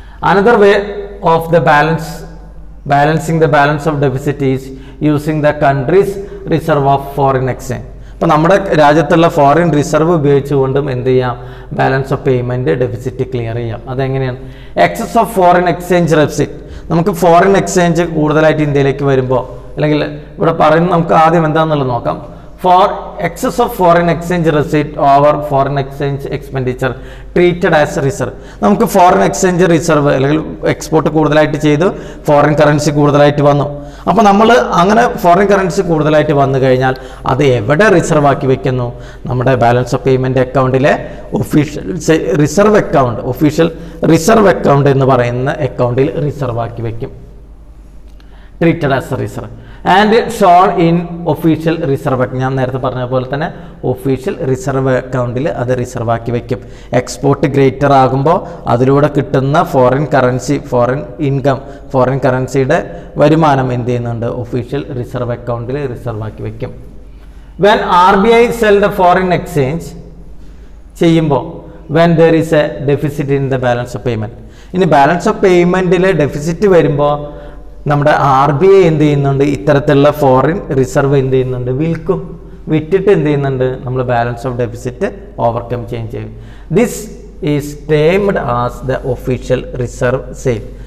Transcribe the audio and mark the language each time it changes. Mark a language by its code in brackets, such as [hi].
[en] Another way of the balancing the balance of deficit is using the country's reserve of foreign exchange. [ml] അപ്പോൾ നമ്മുടെ രാജ്യത്തുള്ള foreign reserve ഉപയോഗിച്ചുകൊണ്ടും എന്ത് ചെയ്യാം, balance of payment deficit clear ചെയ്യാം. അതെങ്ങനെയാണ്? [en] Excess of foreign exchange receipt. [ml] നമുക്ക് foreign exchange കൂടുതലായിട്ട് ഇന്ത്യയിലേക്ക് വരുമ്പോൾ, അല്ലെങ്കിൽ ഇവിടെ പറയുന്നത് നമുക്ക് ആദ്യം എന്താണെന്നുള്ളത് നോക്കാം. [en] For excess of foreign exchange receipt over foreign exchange expenditure treated as reserve. [ml] നമുക്ക് ഫോറിൻ എക്സ്ചേഞ്ച് റിസർവ് അല്ലെങ്കിൽ എക്സ്പോർട്ട് കൂടുതലായിട്ട് ചെയ്തു, ഫോറിൻ കറൻസി കൂടുതലായിട്ട് വന്നു. അപ്പോൾ നമ്മൾ അങ്ങനെ ഫോറിൻ കറൻസി കൂടുതലായിട്ട് വന്നു കഴിഞ്ഞാൽ അത് എവിടെ റിസർവ് ആക്കി വെക്കുന്നു, നമ്മുടെ ബാലൻസ് ഓഫ് പേയ്മെൻറ്റ് അക്കൗണ്ടിലെ official reserve account, official reserve account എന്ന് പറയുന്ന അക്കൗണ്ടിൽ റിസർവ് ആക്കി വെക്കും. [en] Treated as a reserve and shown in official reserve. [ml] ഞാൻ നേരത്തെ പറഞ്ഞ പോലെ തന്നെ ഒഫീഷ്യൽ റിസർവ് അക്കൗണ്ടിൽ അത് റിസർവ് ആക്കി വെക്കും. എക്സ്പോർട്ട് ഗ്രേറ്റർ ആകുമ്പോൾ അതിലൂടെ കിട്ടുന്ന foreign currency, foreign income, foreign കറൻസിയുടെ വരുമാനം എന്ത് ചെയ്യുന്നുണ്ട്, ഒഫീഷ്യൽ റിസർവ് അക്കൗണ്ടിൽ റിസർവ് ആക്കി വെക്കും. [en] when RBI sell the foreign exchange [ml] ചെയ്യുമ്പോൾ [en] when there is a deficit in the balance of payment. [ml] ഇനി ബാലൻസ് ഓഫ് പേയ്മെൻറ്റിൽ ഡെഫിസിറ്റ് വരുമ്പോൾ നമ്മുടെ RBI എന്ത് ചെയ്യുന്നുണ്ട്, ഇത്തരത്തിലുള്ള ഫോറിൻ റിസർവ് എന്ത് ചെയ്യുന്നുണ്ട്, വിറ്റിട്ട് എന്ത് ചെയ്യുന്നുണ്ട്, നമ്മൾ ബാലൻസ് ഓഫ് ഡെഫിസിറ്റ് ഓവർകം ചെയ്യും. [en] This is termed as the official reserve sale.